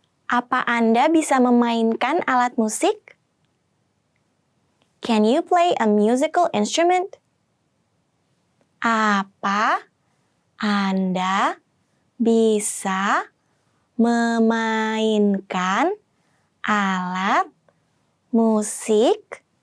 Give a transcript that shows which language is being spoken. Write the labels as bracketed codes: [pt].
[id] Apa Anda bisa memainkan alat musik? [en] Can you play a musical instrument? [id] Apa Anda bisa memainkan alat musik?